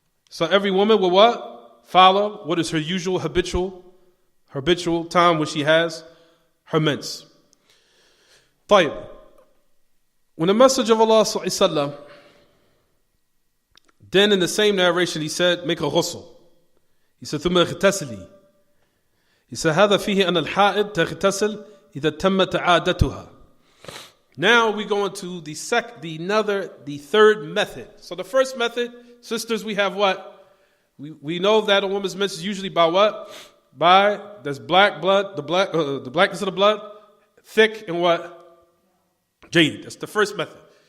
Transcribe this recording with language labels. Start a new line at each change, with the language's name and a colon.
English: So every woman will what? Follow what is her usual habitual time when she has her mens.
Arabic: طيب.
English: When the Messenger of Allah ﷺ, then in the same narration he said, make a ghusl. He said,
Arabic: ثم اغتسلي.
English: He said,
Arabic: هذا فيه أن الحائض تغتسل إذا تمت عادتها.
English: Now we go into the third method. So the first method, sisters, we have what? We know that a woman's mens is usually by what? By there's black blood, the blackness of the blood, thick and what? Jaded. That's the first method.